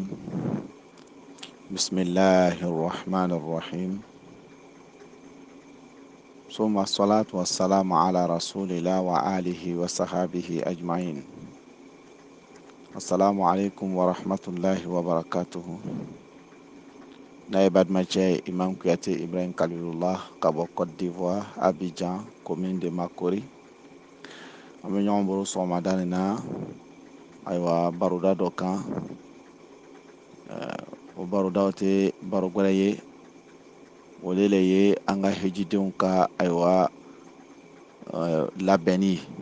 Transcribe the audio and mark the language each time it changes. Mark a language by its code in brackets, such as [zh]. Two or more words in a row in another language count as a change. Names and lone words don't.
[ar] بسم الله الرحمن الرحيم. ثم الصلاة والسلام على رسول الله وآله وصحبه أجمعين. السلام عليكم ورحمة الله وبركاته. [fr] Naïbad Mathieu Imam Kouyaté Ibrahim Khalilullah Kabo Côte d'Ivoire Abidjan commune de Makori. [bm] An bɛ ɲɔgɔn bolo sɔgɔmada nin na ayiwa baroda dɔ kan o barodaw tɛ baro gɛrɛ ye o de le ye an ka hejidenw ka ayiwa labɛnni